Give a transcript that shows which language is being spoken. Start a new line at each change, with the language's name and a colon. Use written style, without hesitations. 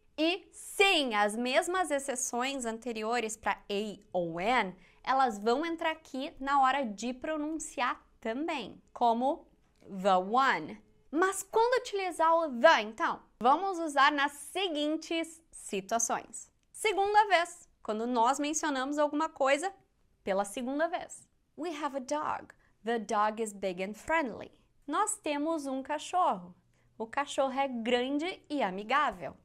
Portuguese: E sim, as mesmas exceções anteriores para a ou an, elas vão entrar aqui na hora de pronunciar também, como the one. Mas quando utilizar o the, então, vamos usar nas seguintes situações. Segunda vez, quando nós mencionamos alguma coisa pela segunda vez.
English: We have a dog. The dog is big and friendly.
Portuguese: Nós temos um cachorro. O cachorro é grande e amigável.